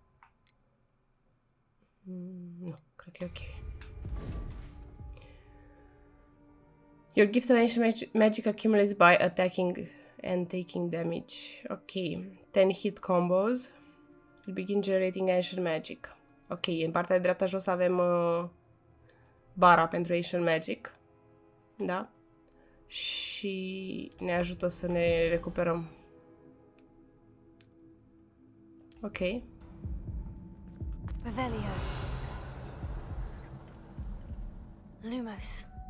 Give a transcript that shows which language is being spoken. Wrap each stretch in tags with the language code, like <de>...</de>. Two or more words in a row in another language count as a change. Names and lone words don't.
<ro>Nu, cred că e ok.</ro> <en>Your gift of ancient magic accumulates by attacking and taking damage. Ok. 10 hit combos. Will begin generating ancient magic.</en> <ro>Ok, în partea de dreapta jos avem bara pentru</ro> <en>ancient magic.</en> <ro>Da? Și ne ajută să ne recuperăm. Ok. Revelio. Lumos.</ro>